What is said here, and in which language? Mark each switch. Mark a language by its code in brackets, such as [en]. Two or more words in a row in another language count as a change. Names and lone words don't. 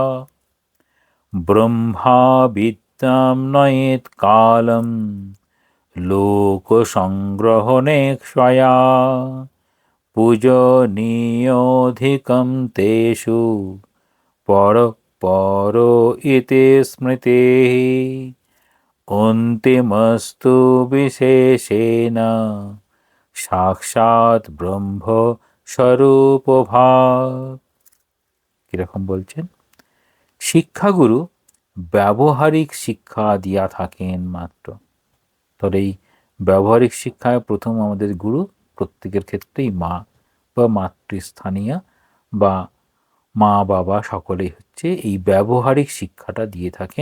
[sa] ब्रह्मा विद्यां नयेत् कालं लोकसंग्रहणेक्षया पूजनीयोऽधिकं तेषु परो इति स्मृतिः अन्तिमस्तु विशेषेण সাক্ষাৎ ব্রহ্ম স্বরূপভাব। [bn] কীরকম বলছেন? শিক্ষাগুরু ব্যবহারিক শিক্ষা দিয়া থাকেন মাত্র। তবে এই ব্যবহারিক শিক্ষায় প্রথম আমাদের গুরু প্রত্যেকের ক্ষেত্রেই মা বা মাতৃস্থানীয় বা মা বাবা সকলেই হচ্ছে এই ব্যবহারিক শিক্ষাটা দিয়ে থাকেন।